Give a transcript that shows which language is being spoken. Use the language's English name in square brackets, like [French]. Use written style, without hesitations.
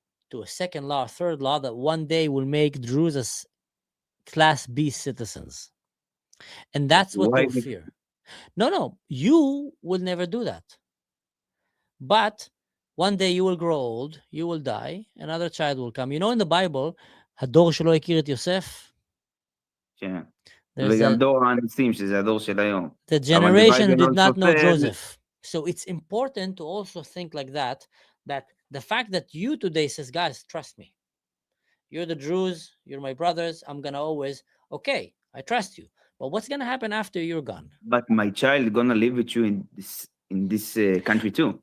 [English] to a second law, third law that one day will make Druze as Class B citizens. And that's what Why? they'll fear. No, you will never do that. But one day you will grow old, you will die, another child will come. In the Bible, [Hebrew] הדור שלא הכיר את יוסף, כן. [English] there's [Hebrew] וגם [English] a, [Hebrew] דור האנסים, שזה הדור של היום. [English] the generation who did not know Joseph. So it's important to also think like that the fact that you today says, guys, trust me. You're the Druze, you're my brothers, I'm going to always, okay, I trust you. But what's going to happen after you're gone? But my child going to live with you in this country too.